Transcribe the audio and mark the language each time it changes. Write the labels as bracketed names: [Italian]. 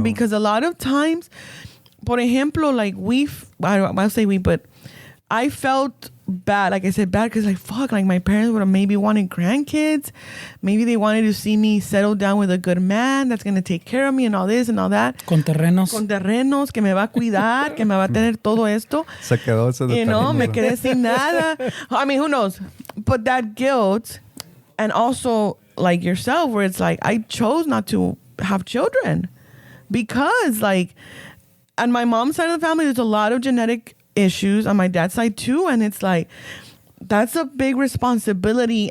[English] Because a lot of times, [Spanish] por ejemplo, [English] like I'll say we, but I felt bad, like I said, bad because like, fuck, like my parents would have maybe wanted grandkids. Maybe they wanted to see me settle down with a good man that's going to take care of me and all this and all that. [Spanish] Con terrenos, que me va a cuidar, que me va a tener todo esto. Se quedó ese [English] you know, [Spanish] me quedé sin nada. [English] I mean, who knows? But that guilt, and also like yourself, where it's like, I chose not to have children because like, on my mom's side of the family, there's a lot of genetic issues, on my dad's side too, and it's like, that's a big responsibility.